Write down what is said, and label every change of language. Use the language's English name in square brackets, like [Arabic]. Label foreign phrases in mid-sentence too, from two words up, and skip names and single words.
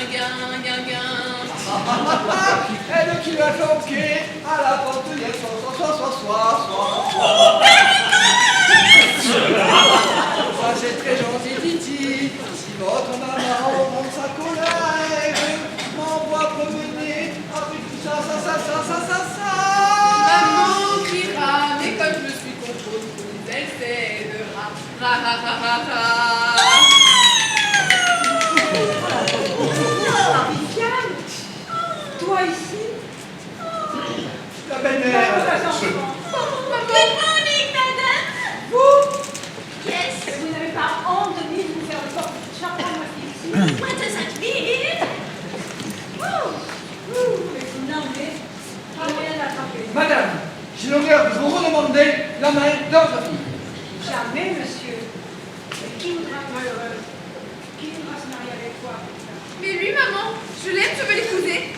[French] Elle qui va flanquer à la porte de Ça c'est très gentil, Titi. Si votre maman prend sa colère, m'envoie promener avec tout ça. Maman criera, mais comme je suis contre tout, elle s'aidera. Ra ra ra ra ra. Viviane, toi ici? La belle-mère. [English] Good morning, [French] madame. Vous? [English] Yes. [French] Vous n'avez pas honte de venir vous faire le porte-chapeau, ma fille ici? [English] What does that mean? [French] Non, mais pas moyen d'attraper. Madame, j'ai l'honneur de vous redemander la main de votre fille. Jamais, monsieur. Mais qui voudra être malheureux? Qui voudra se marier avec toi? Mais lui, maman, je l'aime, je veux l'épouser.